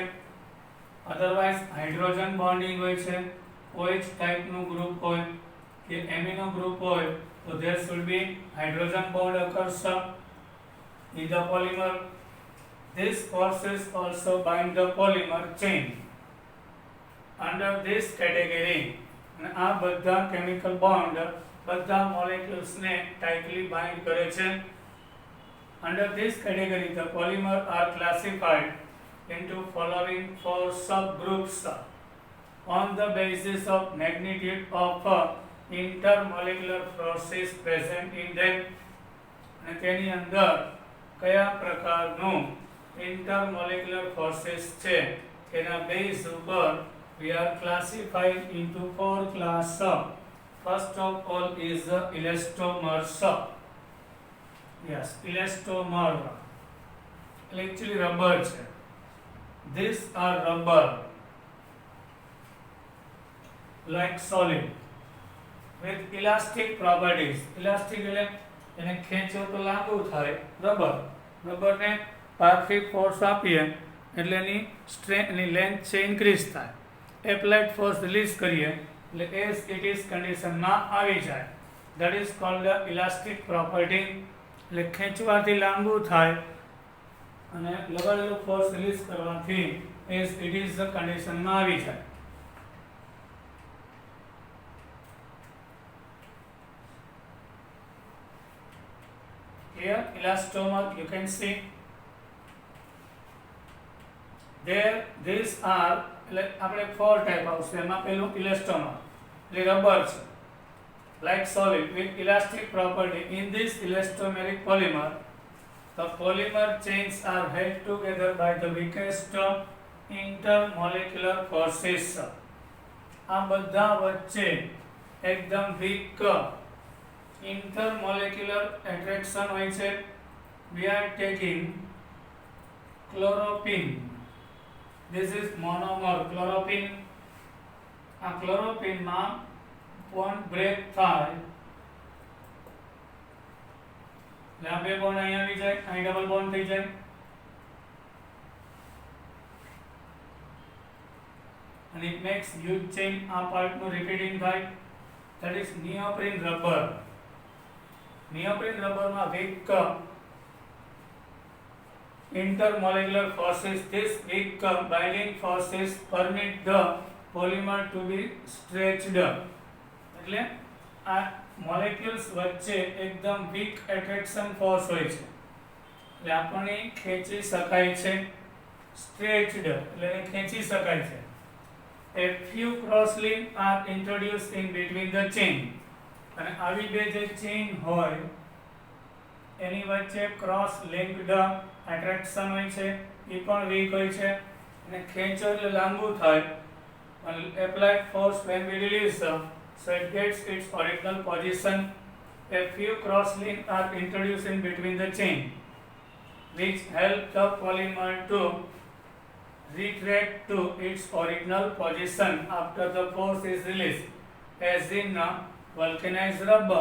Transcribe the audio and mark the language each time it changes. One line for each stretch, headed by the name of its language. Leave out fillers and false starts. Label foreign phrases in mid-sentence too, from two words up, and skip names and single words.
English: otherwise hydrogen bonding
Gujarati: હોય છે, OH ટાઈપનું ગ્રુપ હોય કે
English: amino group
Gujarati: હોય તો
English: there should be hydrogen bond occurs in the polymer. These forces also bind the polymer chain. Under this category,
Gujarati: આ બધા
English: chemical bond
Gujarati: બધા મોલેક્યુલ્સ ને
English: tightly bind
Gujarati: કરે છે.
English: Under this category, the polymer are classified into following four subgroups on the basis of magnitude of intermolecular forces present in them.
Gujarati: અને તેની અંદર કયા પ્રકારનું
English: intermolecular forces
Gujarati: છે તેના બેઝ ઉપર
English: we are classified into four classes. First of all is the elastomers. Yes, elastomer actually rubber છે. These are rubber like solid with elastic properties.
Gujarati: Elastic એટલે એને ખેંચો તો લાંબુ થાય. રબરને પાર્થિક ફોર્સ આપીએ એટલે એની સ્ટ્રેન્થ એની લેન્થ છે ઇન્ક્રીઝ થાય.
English: applied force
Gujarati: રિલીઝ કરીએ એટલે
English: as it is
Gujarati: કન્ડિશનમાં આવી જાય.
English: that is called the elastic property.
Gujarati: એટલે ખેંચવાથી લાંબુ થાય અને લગાડેલો ફોર્સ રિલીઝ કરવાથી
English: as it is
Gujarati: કન્ડિશનમાં આવી જાય.
English: Here elastomer you can see there these are
Gujarati: એટલે આપણે
English: four type આવશે.
Gujarati: એમાં પહેલું ઇલાસ્ટોમર એટલે રબર છે
English: like solid with elastic property. In this elastomeric polymer the polymer chains are held together by the weakest intermolecular forces.
Gujarati: આ બધા વચ્ચે એકદમ વીક
English: intermolecular attraction
Gujarati: હોય છે.
English: We are taking chloropine. This is monomer chloropine.
Gujarati: આ chloropine માં
English: bond break
Gujarati: થાય એટલે આ બે બોન્ડ અહીં આવી જાય, અહીં
English: double bond
Gujarati: થઈ જાય
English: and it makes huge chain.
Gujarati: આ પાર્ટનું રિપીટિંગ થાય.
English: that is neoprene rubber. Neoprene rubber માં weak intermolecular forces. This weak binding forces permit the polymer to be stretched.
Gujarati: એટલે આ મોલેક્યુલ્સ વચ્ચે એકદમ
English: weak attraction force
Gujarati: હોય છે એટલે આપણને ખેંચી શકાય છે. સ્ટ્રેચ્ડ એટલે એને ખેંચી શકાય છે.
English: A few cross link are introduced in between the chain.
Gujarati: અને આવી બે જે ચેઇન હોય એની વચ્ચે
English: cross linked attraction
Gujarati: હોય છે એ પણ વીક હોય છે અને ખેંચો એટલે લાંબુ થાય.
English: Applied force when we release so it gets its original position. A few cross links are introduced in between the chain which help the polymer to retract to its original position after the force is released, as in vulcanized rubber.